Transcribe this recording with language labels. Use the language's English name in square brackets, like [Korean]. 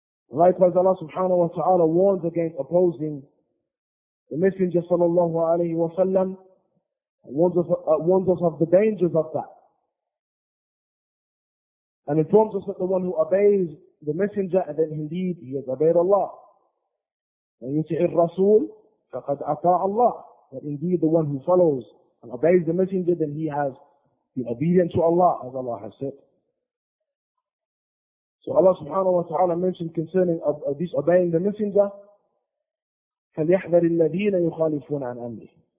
[English] Likewise, Allah subhanahu wa ta'ala warns against opposing the Messenger sallallahu alayhi wa sallam, warns us of the dangers of that. And informs us that the one who obeys the Messenger, and then indeed he has obeyed Allah. [Arabic] And يُتِعِ الرَّسُولِ فَقَدْ أَطَاعَ اللَّهِ. [English] That indeed the one who follows and obeys the Messenger, then he has been obedient to Allah, as Allah has said. So Allah subhanahu wa ta'ala mentioned concerning disobeying the Messenger, [Arabic] فَلْيَحْذَرِ الَّذِينَ يُخَالِفُونَ عَنْ أَمْرِهِ.